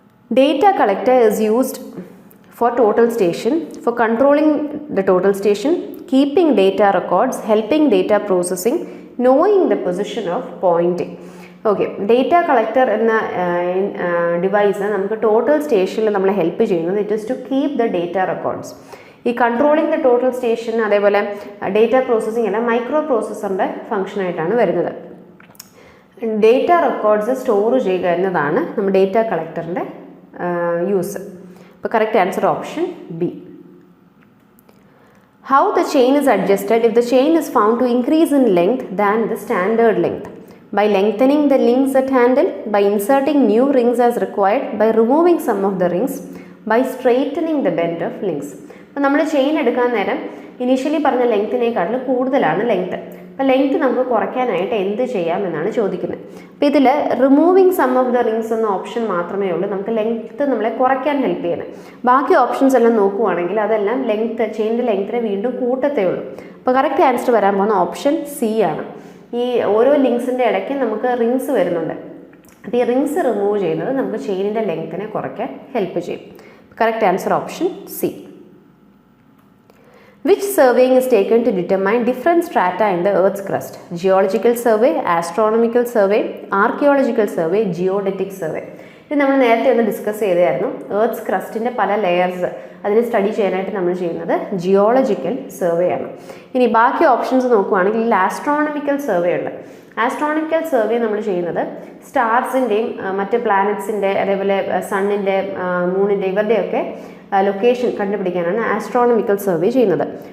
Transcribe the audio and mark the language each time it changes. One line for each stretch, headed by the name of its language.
English: Data collector is used for total station, for controlling the total station, keeping data records, helping data processing, knowing the position of pointing.
Malayalam: Okay, data collector എന്ന device നമുക്ക് total സ്റ്റേഷനിൽ നമ്മളെ help ചെയ്യുന്നത്
English: It is to keep the data records.
Malayalam: ഈ controlling the total station അതേപോലെ data processing എല്ലാം micro പ്രോസസ്സറിൻ്റെ ഫംഗ്ഷനായിട്ടാണ് വരുന്നത്. Data records store ചെയ്യുക എന്നതാണ് നമ്മുടെ ഡേറ്റ കളക്ടറിൻ്റെ യൂസ്. അപ്പോൾ
English: Correct answer option B. How the chain is adjusted if the chain is found to increase in length than the standard length? By lengthening the links at handle, by inserting new rings as required, by removing some of the rings, by straightening the bend of links.
Malayalam: അപ്പോൾ നമ്മൾ chain എടുക്കാൻ നേരം initially പറഞ്ഞ ലെങ്ത്തിനേക്കാട്ടിൽ കൂടുതലാണ് length. അപ്പോൾ length നമുക്ക് കുറയ്ക്കാനായിട്ട് എന്ത് ചെയ്യാമെന്നാണ് ചോദിക്കുന്നത്. അപ്പോൾ ഇതിൽ
English: removing some of the rings
Malayalam: എന്ന ഓപ്ഷൻ മാത്രമേ ഉള്ളൂ നമുക്ക് ലെങ്ത്ത് നമ്മളെ കുറയ്ക്കാൻ ഹെൽപ്പ് ചെയ്യുന്നത്. ബാക്കി ഓപ്ഷൻസ് എല്ലാം നോക്കുവാണെങ്കിൽ അതെല്ലാം ചെയിനിൻ്റെ ലെങ്ത്തിനെ വീണ്ടും കൂട്ടത്തേ ഉള്ളൂ. അപ്പോൾ കറക്റ്റ് ആൻസർ വരാൻ പോകുന്ന ഓപ്ഷൻ സി ആണ്. ഈ ഓരോ ലിങ്ക്സിൻ്റെ ഇടയ്ക്ക് നമുക്ക് റിങ്സ് വരുന്നുണ്ട്. അപ്പോൾ ഈ റിങ്സ് റിമൂവ് ചെയ്യുന്നത് നമുക്ക് ചെയിനിൻ്റെ ലെങ്ത്തിനെ കുറയ്ക്കാൻ ഹെൽപ്പ് ചെയ്യും.
English: Correct answer option C. Which surveying is taken to determine different strata in the Earth's crust? Geological survey, astronomical survey, archaeological survey, geodetic survey.
Malayalam: ഇത് നമ്മൾ നേരത്തെ ഒന്ന് ഡിസ്കസ് ചെയ്തായിരുന്നു. എർത്ത് ക്രസ്റ്റിൻ്റെ പല ലെയേഴ്സ് അതിനെ സ്റ്റഡി ചെയ്യാനായിട്ട് നമ്മൾ ചെയ്യുന്നത് ജിയോളജിക്കൽ സർവേ ആണ്. ഇനി ബാക്കി ഓപ്ഷൻസ് നോക്കുകയാണെങ്കിൽ ആസ്ട്രോണമിക്കൽ സർവേ ഉണ്ട്. ആസ്ട്രോണമിക്കൽ സർവേ നമ്മൾ ചെയ്യുന്നത് സ്റ്റാർസിൻ്റെയും മറ്റ് പ്ലാനറ്റ്സിൻ്റെ അതേപോലെ സണ്ണിൻ്റെ മൂണിൻ്റെ ഇവരുടെയൊക്കെ ലൊക്കേഷൻ കണ്ടുപിടിക്കാനാണ് ആസ്ട്രോണമിക്കൽ സർവേ ചെയ്യുന്നത്.